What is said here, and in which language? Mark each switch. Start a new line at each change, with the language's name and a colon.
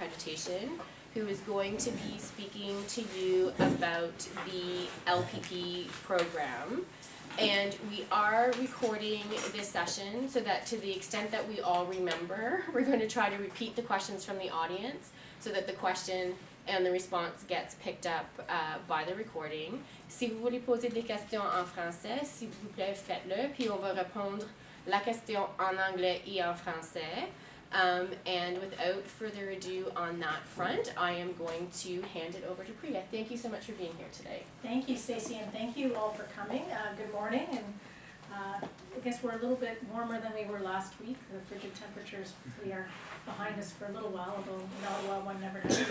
English: invitation, who is going to be speaking to you about the LPP program. And we are recording this session so that to the extent that we all remember, we're going to try to repeat the questions from the audience so that the question and the response gets picked up by the recording.
French: Si vous voulez poser des questions en français, s'il vous plaît, faites-le, puis on va répondre la question en anglais et en français.
English: And without further ado on that front, I am going to hand it over to Priya. Thank you so much for being here today. Thank you, Stacey, and thank you all for coming. Good morning, and I guess we're a little bit warmer than we were last week. The frigid temperatures hopefully are behind us for a little while, although not a while, one never knows.